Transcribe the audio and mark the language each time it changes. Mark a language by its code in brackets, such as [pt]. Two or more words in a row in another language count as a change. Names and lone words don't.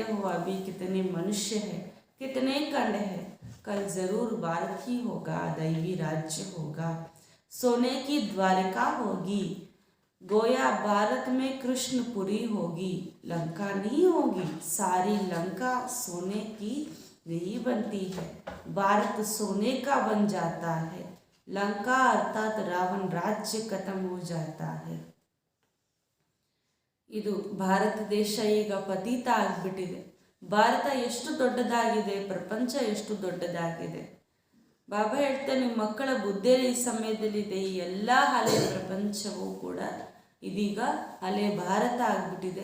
[hi] हो अभी कितने मनुष्य हैं, कितने खंड हैं, कल ज़रूर भारत ही होगा, दैवी राज्य होगा, सोने की द्वारिका होगी, गोया भारत में कृष्णपुरी होगी, लंका नहीं होगी, सारी लंका सोने की नहीं बनती है, भारत सोने का बन जाता है, लंका अर्थात रावण राज्य खत्म हो जाता है। [kn] ಇದು ಭಾರತ ದೇಶ ಈಗ ಪತೀತ ಆಗಿಬಿಟ್ಟಿದೆ. ಭಾರತ ಎಷ್ಟು ದೊಡ್ಡದಾಗಿದೆ, ಪ್ರಪಂಚ ಎಷ್ಟು ದೊಡ್ಡದಾಗಿದೆ. ಬಾಬಾ ಹೇಳ್ತಾರೆ, ನಿಮ್ಮ ಮಕ್ಕಳ ಬುದ್ಧಿ ಈ ಸಮಯದಲ್ಲಿದೆ. ಈ ಎಲ್ಲ ಹಳೆ ಪ್ರಪಂಚವೂ ಕೂಡ ಇದೀಗ ಹಳೆ ಭಾರತ ಆಗಿಬಿಟ್ಟಿದೆ.